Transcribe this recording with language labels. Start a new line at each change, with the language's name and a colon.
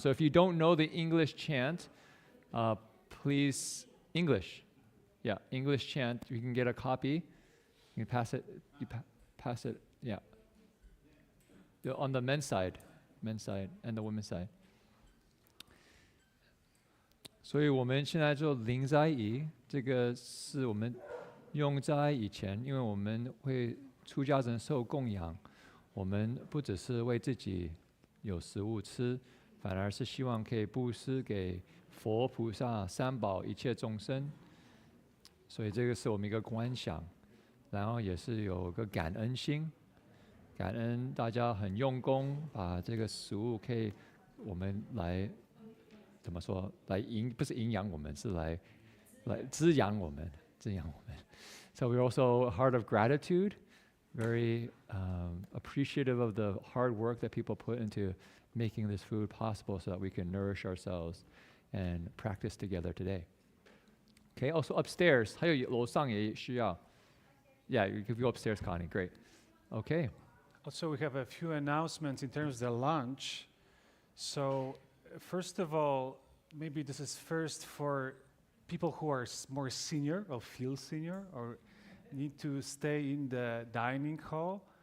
English: So if you don't know the English chant, please, English chant. You can get a copy. You can pass it, pass it, yeah. On the men's side and the women's side.
Chinese: 所以我们现在做灵斋仪，这个是我们用在以前，因为我们会出家人受供养，我们不只是为自己有食物吃，反而是希望可以布施给佛菩萨、三宝、一切众生。所以这个是我们一个观想，然后也是有个感恩心。感恩大家很用功，把这个食物可以我们来怎么说？不是营养我们，是来滋养我们。
English: So we're also a heart of gratitude, very appreciative of the hard work that people put into making this food possible, so that we can nourish ourselves and practice together today. Okay, also upstairs,
Chinese: 还有楼上也需要。
English: Yeah, you can go upstairs, Connie. Great. Okay. Also, we have a few announcements in terms of the lunch. So, first of all, maybe this is first for people who are more senior or feel senior or need to stay in the dining hall.